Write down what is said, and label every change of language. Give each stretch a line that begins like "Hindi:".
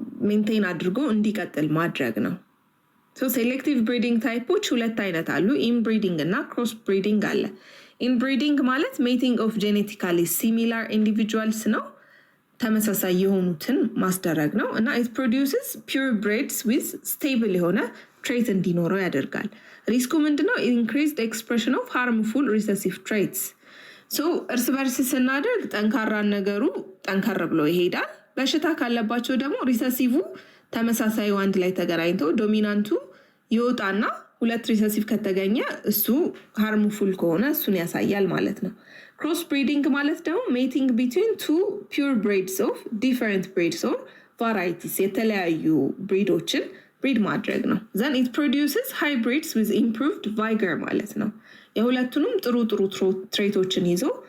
Amharic: ሜንቴን አድርጎ እንዲቀጥል ማድረግ ነው። ሴሌክቲቭ ብሪዲንግ ታይፖች ሁለት አይነት አሉ፣ ኢንብሪዲንግ እና ክሮስ ብሪዲንግ አለ። ኢንብሪዲንግ ማለት ሜቲንግ ኦፍ ጄኔቲካሊ ሲሚላር ኢንዲቪጁዋልስ ነው፣ ተመሳሳይ የሆኑትን ማስደረግ ነው እና
English: it produces pure breeds with stable
Amharic: የሆነ ትሬት እንዲኖረው ያደርጋል። ሪስኩ ምንድነው?
English: increased expression of harmful recessive traits.
Amharic: እርስ በርስ ስናደርግ ጠንካራ ነገሩ ጠንካራ ብሎ ይሄዳል። በሽታ ካለባቸው ደግሞ ሪሰሲቭ ተመሳሳዩ አንድ ላይ ተገናኝቶ ዶሚናንቱ ይወጣና ሁለት ሪሰሲቭ ከተገኘ እሱ ሃርምፉል ከሆነ እሱን ያሳያል ማለት ነው። ክሮስ ብሪዲንግ ማለት ደግሞ
English: ሜቲንግ ቢትዊን ቱ ፒውር ብሪድስ ኦፍ ዲፈረንት ብሪድስ ኦር ቫራይቲስ
Amharic: የተለያዩ ብሪዶችን ብሪድ ማድረግ ነው።
English: ዘን ኢት ፕሮዲውስስ ሃይብሪድስ ዊዝ ኢምፕሩቭድ ቫይገር
Amharic: ማለት ነው። የሁለቱንም ጥሩ ትሬቶችን ይዞ